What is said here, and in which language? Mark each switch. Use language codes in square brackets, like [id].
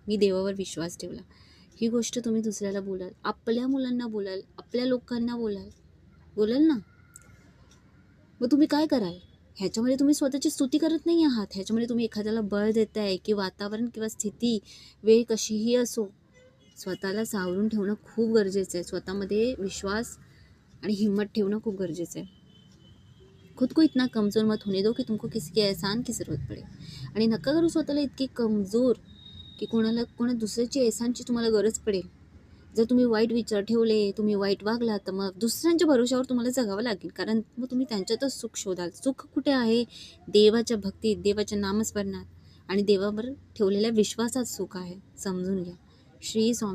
[mr] मी देवावर विश्वास ठेवला. ही गोष्ट तुम्ही दुसऱ्याला बोलाल, आपल्या मुलांना बोलाल, आपल्या लोकांना बोलाल ना. मग तुम्ही काय कराल. ह्याच्यामध्ये तुम्ही स्वतःची स्तुती करत नाही आहात. ह्याच्यामध्ये तुम्ही एखाद्याला बळ देताय की वातावरण किंवा स्थिती वेळ कशीही असो, स्वतःला सावरून ठेवणं खूप गरजेचं आहे. स्वतःमध्ये विश्वास आणि हिम्मत ठेवणं खूप गरजेचं आहे. [hi] खुद को इतना कमज़ोर मत होने दो कि तुमको किसी के एहसान की ज़रूरत पडे. [mr] आणि नका करू स्वतःला इतकी कमजोर की कोणा दुसऱ्याची एहसानची तुम्हाला गरज पडेल. जर तुम्ही वाईट विचार ठेवले, तुम्ही वाईट वागला, तर मग दुसऱ्यांच्या भरोश्यावर तुम्हाला जगावं लागेल. कारण मग तुम्ही त्यांच्यातच सुख शोधाल. सुख कुठे आहे. देवाच्या भक्तीत, देवाच्या नामस्मरणात आणि देवावर ठेवलेल्या विश्वासात सुख आहे. समजून घ्या. श्री स्वामी